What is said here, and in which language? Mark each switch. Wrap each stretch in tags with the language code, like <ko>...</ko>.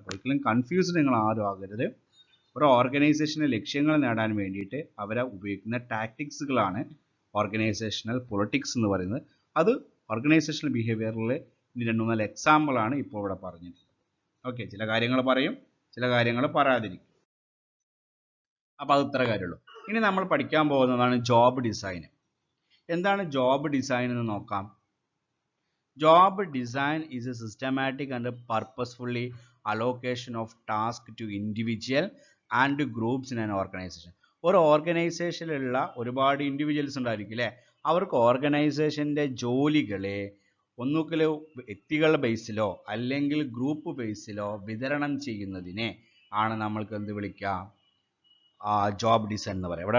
<ml>അപ്പോൾ ഒരിക്കലും കൺഫ്യൂസ്ഡ് നിങ്ങൾ ആരും ആകരുത്. ഒരു ഓർഗനൈസേഷൻ്റെ ലക്ഷ്യങ്ങൾ നേടാൻ വേണ്ടിയിട്ട് അവരെ ഉപയോഗിക്കുന്ന ടാക്ടിക്സുകളാണ് ഓർഗനൈസേഷണൽ പൊളിറ്റിക്സ് എന്ന് പറയുന്നത്. അത് ഓർഗനൈസേഷണൽ ബിഹേവിയറിൽ 2-3 എക്സാമ്പിളാണ് ഇപ്പോൾ ഇവിടെ പറഞ്ഞിട്ടുള്ളത്. ഓക്കെ, ചില കാര്യങ്ങൾ പറയും, ചില കാര്യങ്ങൾ പറയാതിരിക്കും. അപ്പോൾ അത് ഇത്ര കാര്യമുള്ളൂ. ഇനി നമ്മൾ പഠിക്കാൻ പോകുന്നതാണ് ജോബ് ഡിസൈൻ. എന്താണ് ജോബ് ഡിസൈൻ എന്ന് നോക്കാം.</ml> <en>Job design is a systematic and purposefully allocation of tasks to individual and groups in an organization.</en> <ml>ഒരു ഓർഗനൈസേഷനിലുള്ള ഒരുപാട് ഇൻഡിവിജ്വൽസ് ഉണ്ടായിരിക്കും അല്ലേ, അവർക്ക് ഓർഗനൈസേഷൻ്റെ ജോലികളെ ഒന്നുകിൽ വ്യക്തികളുടെ ബേസിലോ അല്ലെങ്കിൽ ഗ്രൂപ്പ് ബേസിലോ വിതരണം ചെയ്യുന്നതിനെ ആണ് നമ്മൾക്ക് എന്ത് വിളിക്കാം, ജോബ് ഡിസൈൻ എന്ന് പറയാം.</ml>